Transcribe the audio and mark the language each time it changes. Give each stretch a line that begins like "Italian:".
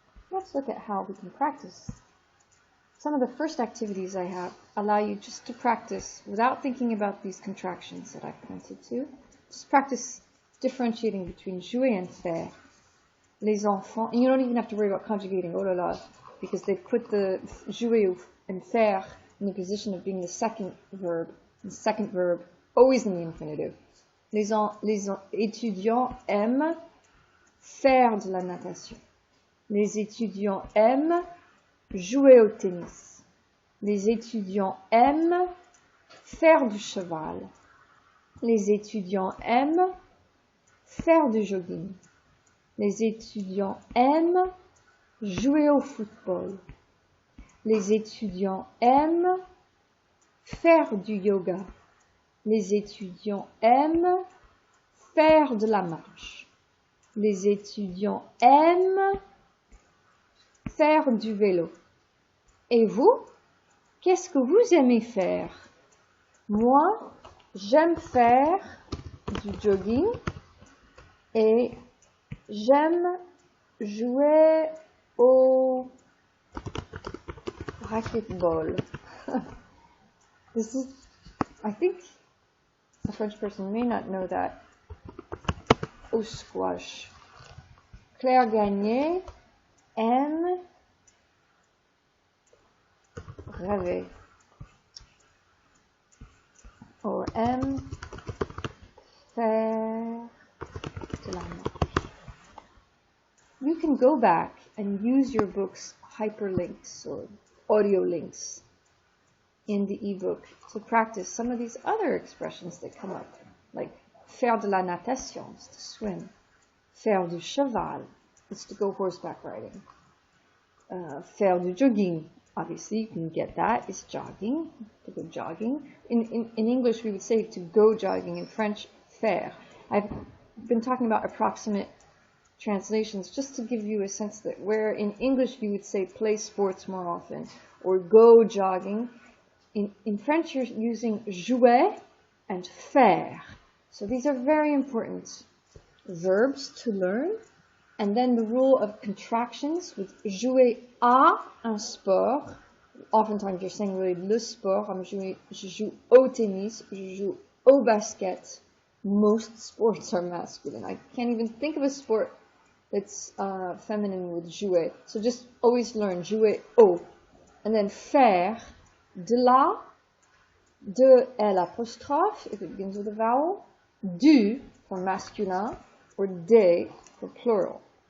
English: Let's look at how we can practice. Some of the first activities I have allow you just to practice without thinking about these contractions that I've pointed to. Just practice differentiating between jouer and faire.
French: Les enfants,
English: and you don't even have to worry about conjugating,
French: oh la la,
English: because they've put the jouer and faire in the position of being the second verb. The second verb always in the infinitive.
French: Les étudiants aiment faire de la natation. Les étudiants aiment jouer au tennis. Les étudiants aiment faire du cheval. Les étudiants aiment faire du jogging. Les étudiants aiment jouer au football. Les étudiants aiment faire du yoga. Les étudiants aiment faire de la marche. Les étudiants aiment faire du vélo. Et vous, qu'est-ce que vous aimez faire? Moi, j'aime faire du jogging et j'aime jouer au racquetball.
English: This is, I think, a French person may not know that.
French: Au squash. Claire Gagné aime rêver. Or aime faire de la marche.
English: You can go back and use your book's hyperlinks or audio links in the ebook to practice some of these other expressions that come up, like
French: faire de la natation,
English: is to swim.
French: Faire du cheval
English: is to go horseback riding.
French: Faire du jogging,
English: obviously you can get that, is jogging, to go jogging. In English we would say to go jogging, in French, faire. I've been talking about approximate translations just to give you a sense that where in English you would say play sports more often, or go jogging, in French you're using jouer and faire. So these are very important verbs to learn. And then the rule of contractions with
French: jouer à un sport.
English: Oftentimes you're saying really
French: le sport. Je joue au tennis, je joue au basket.
English: Most sports are masculine. I can't even think of a sport that's feminine with jouer. So just always learn
French: jouer au.
English: And then faire, de la, de L apostrophe, if it begins with a vowel, du for masculin, or des for plural.